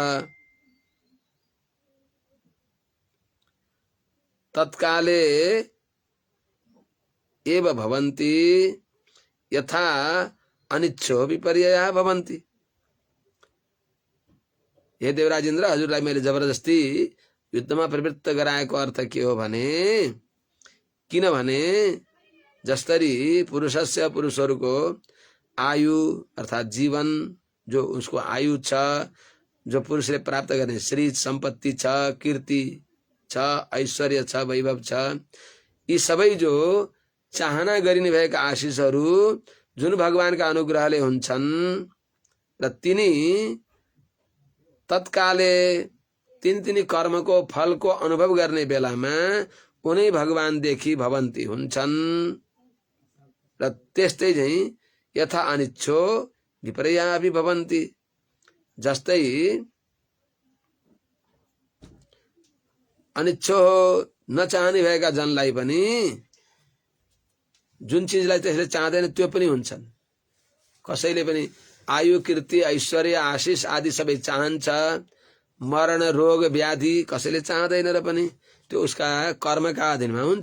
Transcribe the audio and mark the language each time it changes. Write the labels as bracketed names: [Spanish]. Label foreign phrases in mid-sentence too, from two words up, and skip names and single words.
[Sanskrit] तत्काले एव भवन्ति यथा अनिच्छो विपर्ययः भवन्ति। [Nepali] हे देवराज इन्द्र, हजुरलाई मैले जबरजस्ती युद्धमा प्रवृत्त गराएको अर्थ के हो भने, किनभने जस्तरी पुरुषस्य पुरुषहरूको आयु अर्थात जीवन जो उसको आयु छ, जो पुरुषले प्राप्त गर्ने श्री सम्पत्ति छ, कीर्ति छ, ऐश्वर्य छ, वैभव छ, यी सबै जो चाहना गरिने भएका आशिषहरू जुन भगवानका अनुग्रहले हुन्छन् र तिनी तत्काले तिनी कर्मको फलको अनुभव गर्ने बेलामा उनै भगवानदेखि भवन्ती हुन्छन् र त्यस्तै चाहिँ [Sanskrit] यथा अनिच्छो विपर्यापि भवन्ति। [Nepali] जस्तै अनिच्छो नचाहने भएका जनलाई पनि जुन चिजलाई त्यसले चाहदैन त्यो पनि हुन्छन्। कसैले पनि आयु कीर्ति ऐश्वर्य आशिष आदि सबै चाहन्छ, मरण रोग व्याधि कसैले चाहदैन र पनि त्यो उसका कर्मका अधीनमा हुन्छ।